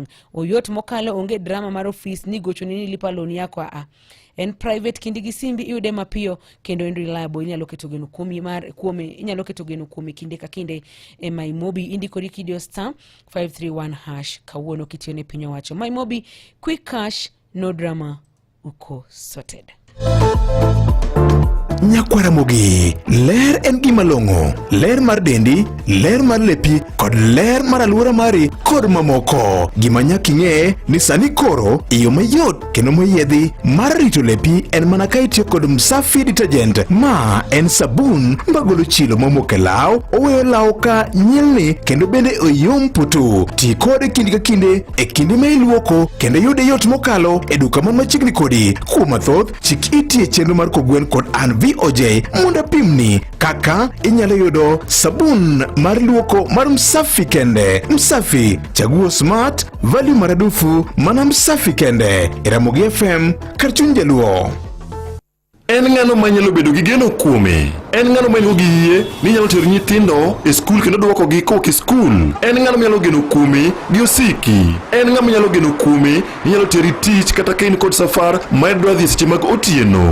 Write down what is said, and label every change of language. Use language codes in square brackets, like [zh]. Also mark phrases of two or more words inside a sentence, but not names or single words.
[luo] Oyot mokalo, onge drama mar office ni gocho ni lipa loan yako en private kindi gi simbi iyude mapiyo kendo en reliable. Inyalo keto geno inyalo keto geno kuome kinde ka kinde e MyMobi. Indikori kidiyo *531# kawuono kitiyo ne piny owacho. [en] MyMobi, quick cash, no drama, uko sorted. [luo] Nyakwara Mogi, ler en gima long'o. Ler mar dendi, ler mar lepi, kod ler mar aluora mari, kod mamoko. Gima nyaka ing'e ni sani koro iyo mayot kendo moyiedhi mar rito lepi en mana ka itiyo kod Msafi detergent. Ma en sabun magolo chilo mamoko e law, oweyo law ka nyilni kendo bende oyom putu. Ti kode kinde ka kinde e kinde ma iluoko kendo yude yot mokalo e duka man machiegni kodi. Kuom mathoth, chik iti e chenro mar Kogwen kod an VOJ mondo pimni kaka inyalo yudo sabun mar luoko mar Msafi kende. Msafi, [sw] chaguo smart, value maradufu, [luo] mana Msafi kende. Ramogi FM, kar chuny jaluo. En ng'ano manyalo bedo gi geno kuome. En ng'ano manyalo gi yie ni nyalo tero nyithindo e skul kendo duoko gi koki skul. En ng'ano manyalo geno kuome gi osiki. En ng'ama nyalo geno kuome ni nyalo teri tich kata kain kod safar ma idwa dhi seche mag otieno.